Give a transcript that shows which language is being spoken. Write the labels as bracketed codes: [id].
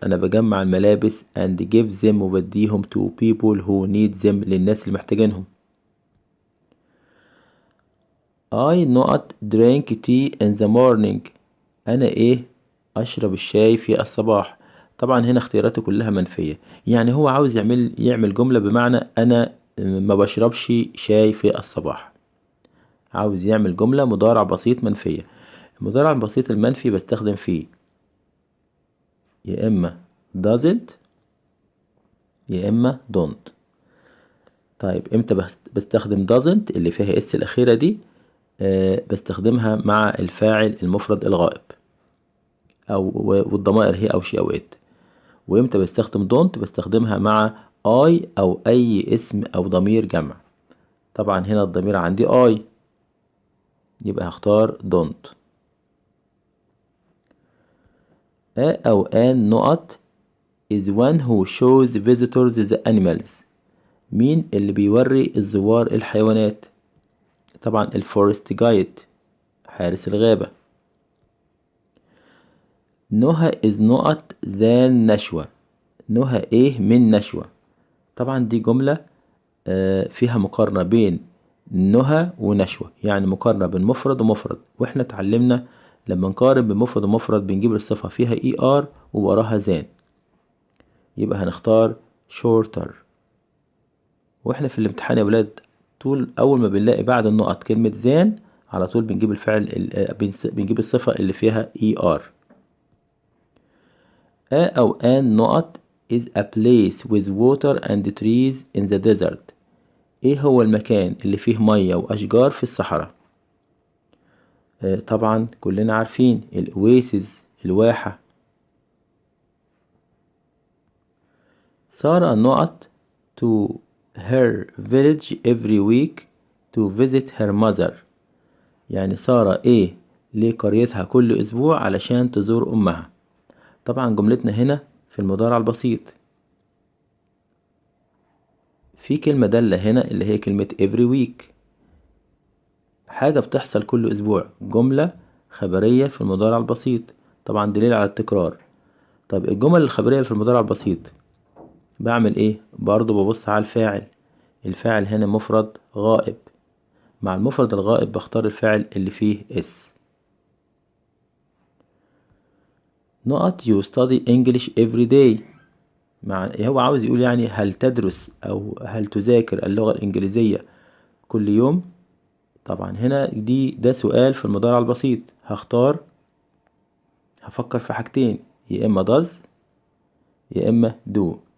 [ar] أنا بجمع الملابس [en] and give them [ar] وبديهم to people who need them للناس اللي محتاجينهم. [en] I not drink tea in the morning. [ar] أنا إيه؟ أشرب الشاي في الصباح. طبعا هنا اختياراتي كلها منفية، يعني هو عاوز يعمل جملة بمعنى أنا ما بشربش شاي في الصباح. عاوز يعمل جملة مضارع بسيط منفية. المضارع البسيط المنفي بستخدم فيه يا إما doesn't يا إما don't. طيب امتى بستخدم doesn't اللي فيها اس الأخيرة دي؟ بستخدمها مع الفاعل المفرد الغائب أو والضمائر هي أو شي أو it. وامتى بستخدم don't؟ بستخدمها مع I أو أي اسم أو ضمير جمع. طبعا هنا الضمير عندي I، يبقى هختار don't. [en] A [ar] أو [en] an [ar] نقط [en] is one who shows visitors the animals. [ar] مين اللي بيوري الزوار الحيوانات؟ طبعا الفورست جايد، حارس الغابة. نهى [en] is [ar] نقط than نشوة. نهى ايه من نشوة. طبعا دي جملة فيها مقارنة بين نهى ونشوة، يعني مقارنة بين مفرد ومفرد. واحنا اتعلمنا لما نقارن بين مفرد ومفرد بنجيب الصفة فيها er ووراها than، يبقى هنختار shorter. واحنا في الامتحان يا ولاد طول اول ما بنلاقي بعد النقط كلمة than على طول بنجيب الفعل بنجيب الصفة اللي فيها er. [en] A [ar] أو [en] an [ar] نقط [en] is a place with water and trees in the desert. [ar] ايه هو المكان اللي فيه مية واشجار في الصحراء؟ طبعا كلنا عارفين الاويسز، الواحة. [en] سارة [ar] نقط [en] to her village every week to visit her mother. [ar] يعني سارة ايه لقريتها كل اسبوع علشان تزور امها. طبعا جملتنا هنا في المضارع البسيط في كلمة دالة هنا اللي هي كلمة [en] every week، [ar] حاجة بتحصل كل أسبوع، جملة خبرية في المضارع البسيط، طبعا دليل على التكرار. طب الجمل الخبرية في المضارع البسيط بعمل ايه؟ برضو ببص على الفاعل. الفاعل هنا مفرد غائب، مع المفرد الغائب بختار الفاعل اللي فيه اس. نقط [en] you study English every day. [ar] هو عاوز يقول يعني هل تدرس أو هل تذاكر اللغة الإنجليزية كل يوم؟ طبعا هنا ده سؤال في المضارع البسيط، هفكر في حاجتين، يا إما does يا إما do.